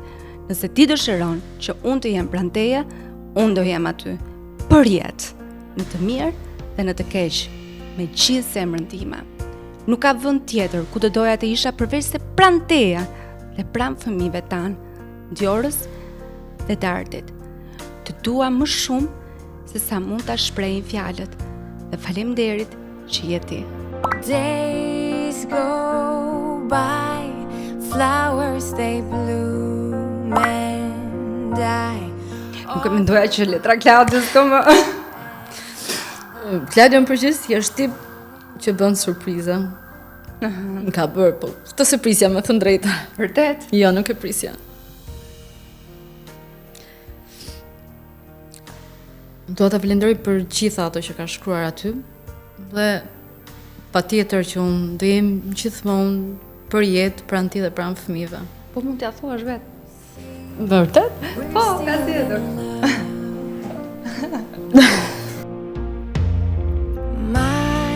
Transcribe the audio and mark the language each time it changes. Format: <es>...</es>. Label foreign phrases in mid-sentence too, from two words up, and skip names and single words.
<sq>Nëse ti dëshiron që unë të jem pranë teje, unë do jem aty, për jetë, në të mirë dhe në të keq, me gjithë zemrën time. Nuk ka vend tjetër ku do doja të isha përveç se pranë teje dhe pranë fëmijëve tan, Diorës dhe Dardit. Të dua më shumë se sa mund ta shprehin fjalët dhe faleminderit që je ti.</sq> <en>Days go by, flowers they bloom and die.</en> <sq>Nuk e mendoja që letra Klaudios më. Klaudia në përgjithësi është tip që bën surpriza. Më ka bërë, po këtë se prisja me thënë drejta. Vërtet? Jo, nuk e prisja. Dua ta falenderoj për gjitha ato që ka shkruar aty dhe patjetër që unë do jem gjithmonë për jetë pranë ti dhe pranë fëmijëve. Po mund t'ja thuash vetë. Vërtet? Po, ka tjetër.</sq> <en>My</en>